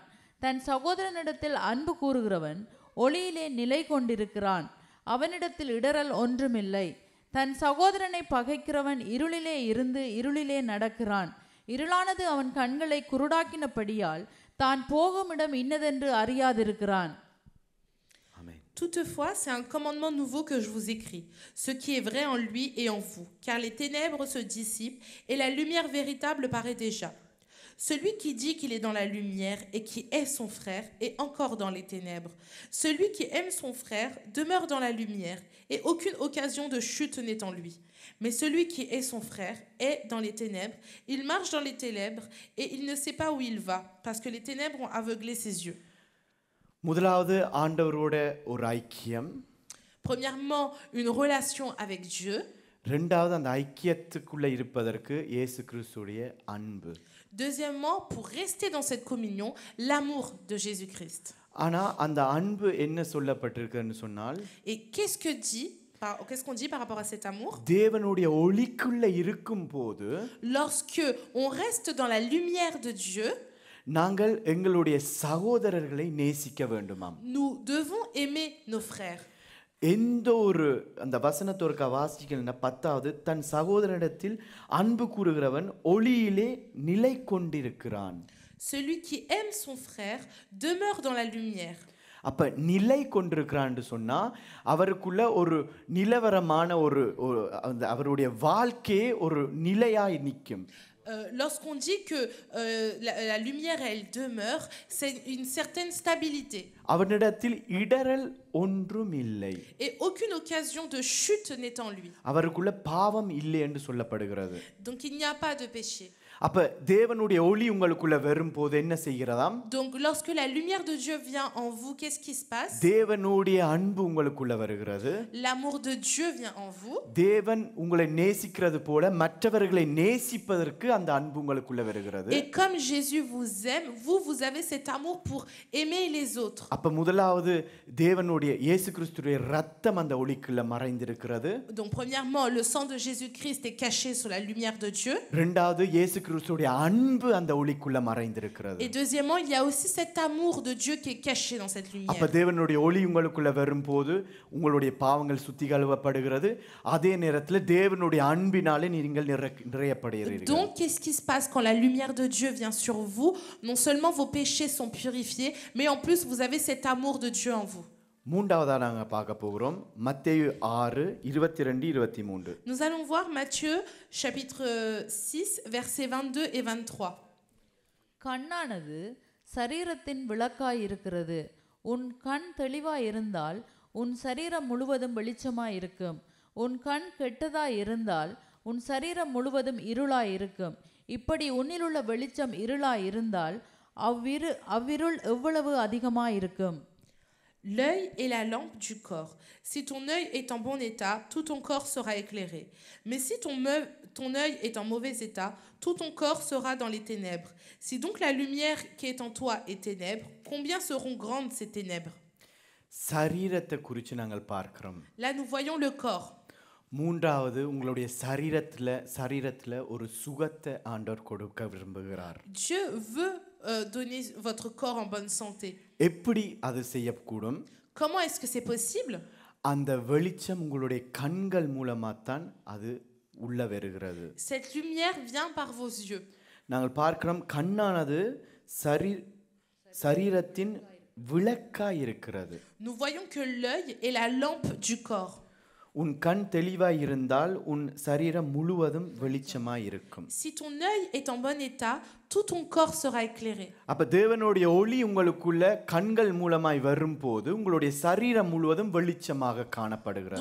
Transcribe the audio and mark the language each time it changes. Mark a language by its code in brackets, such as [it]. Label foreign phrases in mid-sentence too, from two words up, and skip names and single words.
[ta] தன் சகோதரனிடத்தில் அன்பு கூறுகிறவன் ஒளியிலே நிலை கொண்டிருக்கிறான். அவனிடத்தில் இடறல் ஒன்றுமில்லை. தன் சகோதரனை பகைக்கிறவன் இருளிலே இருந்து இருளிலே நடக்கிறான். இருளானது அவன் கண்களை குருடாக்கினபடியால் தான் போகும் இடம் இன்னதென்று அறியாதிருக்கிறான். [fr] Toutefois, c'est un commandement nouveau que je vous écris, ce qui est vrai en lui et en vous, car les ténèbres se dissipent et la lumière véritable paraît déjà. Celui qui dit qu'il est dans la lumière et qui est son frère est encore dans les ténèbres. Celui qui aime son frère demeure dans la lumière et aucune occasion de chute n'est en lui. Mais celui qui est son frère est dans les ténèbres, il marche dans les ténèbres et il ne sait pas où il va, parce que les ténèbres ont aveuglé ses yeux. [ta] முதலாவது ஆண்டவரோட ஒரு ஐக்கியம், [fr] Premièrement, une relation avec Dieu. [ta] ரெண்டாவது அந்த ஐக்கியத்துக்குள்ள இருப்பதற்கு இயேசு கிறிஸ்துடைய அன்பு. [fr] Deuxièmement, pour rester dans cette communion, l'amour de Jésus-Christ. [ta] ஆனா அந்த அன்பு என்ன சொல்லப்பட்டிருக்குன்னு சொன்னால், [fr] Et qu'est-ce qu'on dit par rapport à cet amour? [ta] தேவனுடைய ஒளிக்குள்ள இருக்கும்போது [fr] Lorsque on reste dans la lumière de Dieu, [ta] நாங்கள் எங்களுடைய சகோதரர்களை நேசிக்க வேண்டுமாம். [fr] nous devons aimer nos frères. [ta] எந்த ஒரு அந்த வசனத்தோர்க்க வாசிக்கலன்னா 10வது தன் சகோதரனிடத்தில் அன்பு கூறுகிறவன் ஒளியிலே நிலை கொண்டிருக்கிறான். [fr] Celui qui aime son frère demeure dans la lumière. [ta] அப்ப நிலை கொண்டிருக்கிறான்னு சொன்னா அவருக்குள்ள ஒரு நிலவரமான ஒரு அவருடைய வாழ்க்கையே ஒரு நிலையாய் நிற்கும். [fr] Lorsqu'on dit que la lumière elle demeure, c'est une certaine stabilité. [ta] அவனிடத்தில் இடறல் ஒன்றும் இல்லை. [fr] Et aucune occasion de chute n'est en lui. [ta] அவருக்குள்ள பாவம் இல்லை என்று சொல்லப்படுகிறது. [fr] Donc il n'y a pas de péché. [ta] அப்ப தேவனுடைய ஒளி உங்களுக்குள்ள வரும்போது என்ன செய்கிறதாம்? [fr] Donc lorsque la lumière de Dieu vient en vous, qu'est-ce qui se passe? [ta] தேவனுடைய அன்பு உங்களுக்குள்ள வருகிறது. [fr] L'amour de Dieu vient en vous. [ta] தேவன் உங்களை நேசிக்கிறது போல மற்றவர்களை நேசிப்பதற்கு அந்த அன்பு உங்களுக்குள்ள வருகிறது. [fr] Et comme Jésus vous aime, vous avez cet amour pour aimer les autres. [ta] அப்ப முதலாவது தேவனுடைய இயேசு கிறிஸ்துவின் இரத்தம் அந்த ஒளிக்குள்ள மறைந்திருக்கிறது. [fr] Donc premièrement, le sang de Jésus-Christ est caché sous la lumière de Dieu. [ta] இரண்டாவது இயேசு கிறிஸ்துவின் அன்பு அந்த ஒளிக்குள்ள மறைந்திருக்கிறது. [fr] Et deuxièmement, il y a aussi cet amour de Dieu qui est caché dans cette lumière. [ta] அப்ப தேவனுடைய ஒளி உங்களுக்குள்ள வரும்போது உங்களுடைய பாவங்கள் சுத்தி கழுவப்படுகிறது. அதே நேரத்தில் தேவனுடைய அன்பினாலே நீங்கள் நிறையப்படுகிறீர்கள். [fr] Donc qu'est-ce qui se passe quand la lumière de Dieu vient sur vous? Non seulement vos péchés sont purifiés, mais en plus vous avez cet amour de Dieu en vous. [ta] மூன்றாவதா நாங்க பார்க்க போகிறோம் மத்தேயு 6:22-23. [fr] Nous allons voir Matthieu chapitre 6 versets 22 et 23. [ta] கண்ணானது சரீரத்தின் விளக்காய் இருக்கிறது. உன் கண் தெளிவாய் இருந்தால் உன் சரீரம் முழுவதும் வெளிச்சமாய் இருக்கும். உன் கண் கெட்டதாய் இருந்தால் உன் சரீரம் முழுவதும் இருளாய் இருக்கும். இப்படி உன்னிலுள்ள வெளிச்சம் இருளாய் இருந்தால் அவ்விருள் எவ்வளவு அதிகமாய் இருக்கும். [fr] L'œil est la lampe du corps. Si ton œil est en bon état, tout ton corps sera éclairé. Mais si ton œil est en mauvais état, tout ton corps sera dans les ténèbres. Si donc la lumière qui est en toi est ténèbres, combien seront grandes ces ténèbres? [ta] சரீரத்தை குறித்து நாங்கள் பார்க்கிறோம். [fr] Là nous voyons le corps. [ta] மூன்றாவது உங்களுடைய சரீரத்துல ஒரு சுகத்தை ஆண்டவர் கொடுக்க விரும்புகிறார். [fr] Dieu veut donner votre corps en bonne santé. [ta] எப்படி அது செய்யக்கூடும்? [fr] Comment est-ce que c'est possible? [ta] அந்த வெளிச்சம் உங்களுடைய கண்கள் மூலமா தான் அது உள்ள வருகிறது. [fr] Cette lumière vient par vos yeux. [ta] நாங்கள் பார்க்கிறோம் கண்ணானது சரீரத்தின் விளக்காய் இருக்கிறது. [fr] Nous voyons que l'œil est la lampe du corps. [ta] உன் கண் தெளிவாய் இருந்தால் உன் சரீரம் முழுவதும் வெளிச்சமாய் இருக்கும். [fr] Si ton œil est en bon état, tout ton corps sera éclairé. [ta] அப்ப தேவனுடைய ஒளி உங்களுக்குள்ள கண்கள் மூலமாய் வரும்போது உங்களுடைய சரீரம் முழுவதும் வெளிச்சமாக காணப்படுகிறது.